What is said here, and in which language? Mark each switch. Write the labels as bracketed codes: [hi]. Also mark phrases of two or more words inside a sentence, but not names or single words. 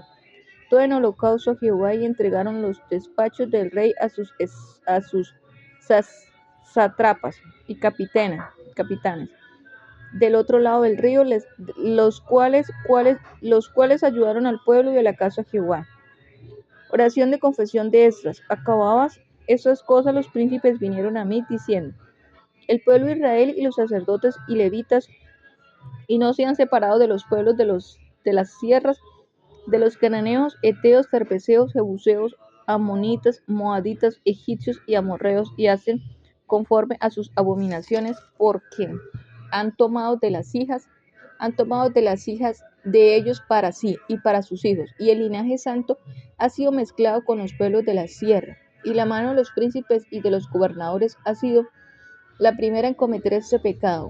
[es] Todo en holocausto a Jehová, y entregaron los despachos del rey a sus sátrapas y capitanes del otro lado del río, los cuales ayudaron al pueblo y a la casa de Jehová. Oración de confesión de Esdras. Acabadas esas cosas, los príncipes vinieron a mí diciendo: el pueblo de Israel y los sacerdotes y levitas, y no se han separado de los pueblos de las sierras, de los cananeos, heteos, ferbezeos, jebuseos, amonitas, moaditas, egipcios y amorreos, y hacen conforme a sus abominaciones, porque han tomado de las hijas de ellos para sí y para sus hijos, y el linaje santo ha sido mezclado con los pueblos de la sierra, y la mano de los príncipes y de los gobernadores ha sido la primera en cometer este pecado.